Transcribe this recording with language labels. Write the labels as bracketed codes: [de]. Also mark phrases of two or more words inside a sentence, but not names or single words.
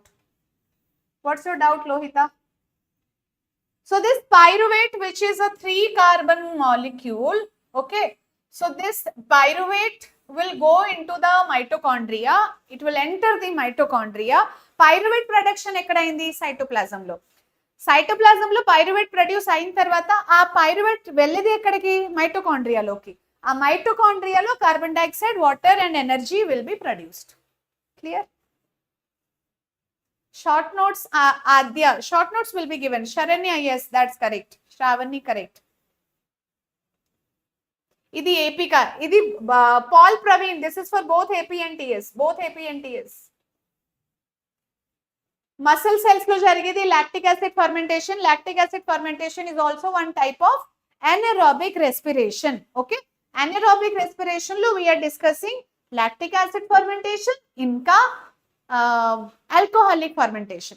[en] What's your doubt, Lohita? So this pyruvate, which is a 3-carbon molecule, okay, so this pyruvate will go into the mitochondria, it will enter the mitochondria. Pyruvate production [te] ekkadaindi? Cytoplasm lo. Cytoplasm lo [en] pyruvate produce [te] అయిన తర్వాత ఆ pyruvate వెళ్ళేది ఎక్కడికి? Mitochondria loki. Aa mitochondria lo [en] carbon dioxide, water and energy will be produced. Clear? Short notes, Adya, short notes will be given. Sharanya, yes, that's correct. Shravani, correct. [te] ఇది AP కా, ఇది [en] Paul Praveen, this is for both AP and TS, both AP and TS. Muscle cells [te] లో జరిగేది [en] lactic acid fermentation. Lactic acid fermentation is also one type of anaerobic respiration. Okay, anaerobic respiration lo we are discussing lactic acid fermentation, inka alcoholic fermentation.